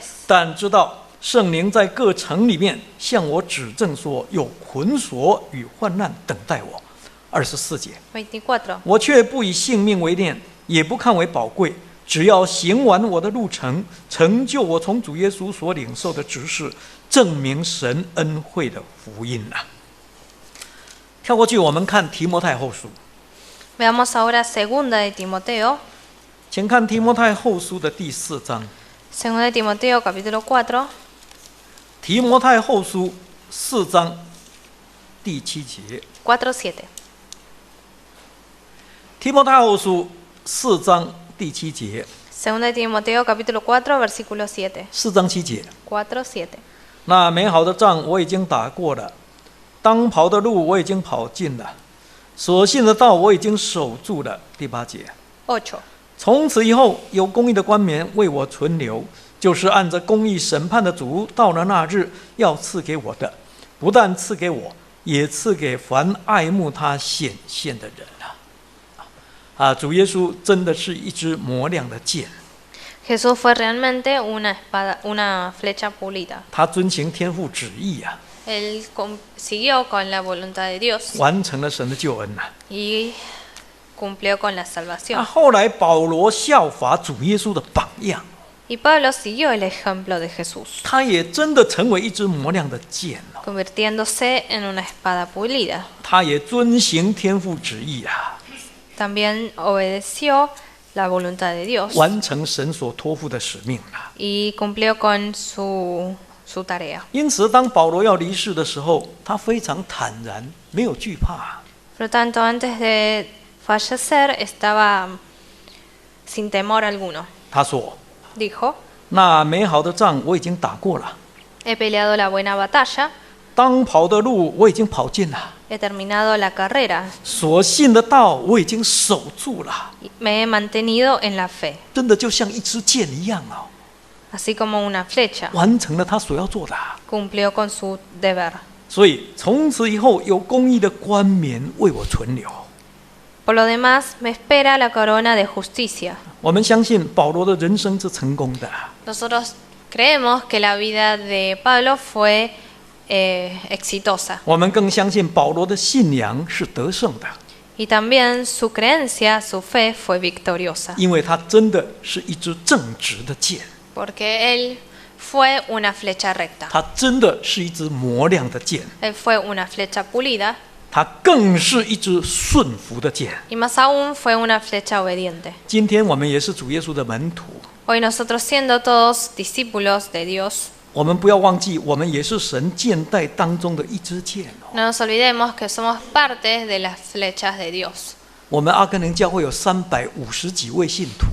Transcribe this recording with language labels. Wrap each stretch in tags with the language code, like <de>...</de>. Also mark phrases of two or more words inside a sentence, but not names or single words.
<zh>但知道圣灵在各城里面向我指证说，有捆锁与患难等待我。24节。 24. 我却不以性命为念，也不看为宝贵，只要行完我的路程，成就我从主耶稣所领受的职事，证明神恩惠的福音啊。跳过去，我们看提摩太后书，</zh> <es>Veamos ahora segunda de Timoteo.</es> <zh>请看提摩太后书的第4章。</zh> <es>Segunda de Timoteo, capítulo 4.</es> <zh>提摩太后书4章第7节。 4:7. 提摩太后书4章第7节。</zh> <es>Segunda de Timoteo, capítulo 4, versículo 7.</es> <zh>4 章7节。 4:7. 那美好的仗我已经打过了，当跑的路我已经跑尽了，所信的道我已经守住了。第8节。 8. 从此以后，有公义的冠冕为我存留，就是按着公义审判的主到了那日要赐给我的，不但赐给我，也赐给凡爱慕他显现的人啊！主耶稣真的是一支磨亮的剑，</zh> <es>Jesús fue realmente una espada, una flecha pulida.</es> <zh>他遵行天父旨意啊，</zh> <es>Él siguió con la voluntad de Dios</es> <zh>完成了神的救恩呐。</zh> <es>y cumplió con la</es> <zh>那</zh> <es>salvación.</es> <zh>后来保罗效法主耶稣的榜样，</zh> <es>Y Pablo siguió el ejemplo de Jesús,</es> <zh>他也真的成为一支磨亮的剑哦，</zh> <es>convirtiéndose en una espada pulida.</es> <zh>他也遵行天父旨意啊，</zh> <es>También obedeció la voluntad de Dios</es> <zh>完成神所托付的使命啊。</zh> <es>y cumplió con su tarea.</es> <zh>因此，当保罗要离世的时候，他非常坦然，没有惧怕。</zh> <es>Por lo tanto, antes de fallecer estaba sin temor alguno.</es> <zh>他说</zh> <es>Dijo,</es> <zh>那美好的仗我已经打过了，</zh> <es>he peleado la buena batalla,</es> <zh>当跑的路我已经跑尽了，</zh> <es>he terminado la carrera,</es> <zh>所信的道我已经守住了。</zh> <es>y me he mantenido en la fe,</es> <zh>真的就像一支箭一样哦，</zh> <es>así como una flecha.</es> <zh>完成了他所要做的。</zh> <es>Cumplió con su deber.</es> <zh>所以从此以后，有公义的冠冕为我存留。</zh> <es>Por lo demás, me espera la corona de justicia.</es> <zh>我们相信保罗的人生是成功的，</zh> <es>Nosotros creemos que la vida de Pablo fue exitosa.</es> <zh>我们更相信保罗的信仰是得胜的，</zh> <es>Y también su creencia, su fe fue victoriosa.</es> <zh>因为他真的是一支正直的箭，</zh> <es>Porque él fue una flecha recta.</es> <zh>他真的是一支磨亮的箭，</zh> <es>Él fue una flecha pulida.</es> <zh>他更是一支顺服的箭。</zh> <es>Y más aún fue una flecha obediente.</es> <zh>今天我们也是主耶稣的门徒，</zh> <es>Hoy nosotros siendo todos discípulos de Dios,</es> <zh>我们不要忘记，我们也是神箭袋当中的一支箭哦。</zh> <es>no nos olvidemos que somos parte de las flechas de Dios.</es> <zh>我们阿根廷教会有350几位信徒，</zh>